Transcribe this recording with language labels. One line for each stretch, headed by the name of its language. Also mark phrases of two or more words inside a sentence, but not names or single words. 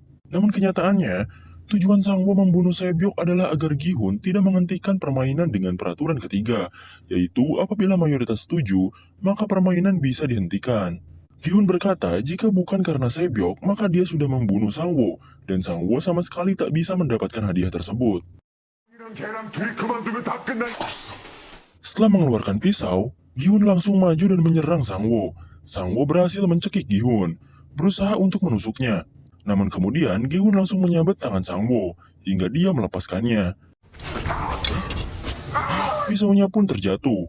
Indonesian: Namun kenyataannya, tujuan Sangwoo membunuh Sae-byok adalah agar Gi-hun tidak menghentikan permainan dengan peraturan ketiga, yaitu apabila mayoritas setuju, maka permainan bisa dihentikan. Gi-hun berkata jika bukan karena Sae-byok, maka dia sudah membunuh Sangwoo, dan Sangwoo sama sekali tak bisa mendapatkan hadiah tersebut.
Korean: 걔랑 둘이 그만두면 다 끝난.
Indonesian: Setelah mengeluarkan pisau, Gi-hun langsung maju dan menyerang Sangwoo. Sangwoo berhasil mencekik Gi-hun, berusaha untuk menusuknya. Namun kemudian Gi-hun langsung menyabet tangan Sangwoo hingga dia melepaskannya. Pisaunya pun terjatuh.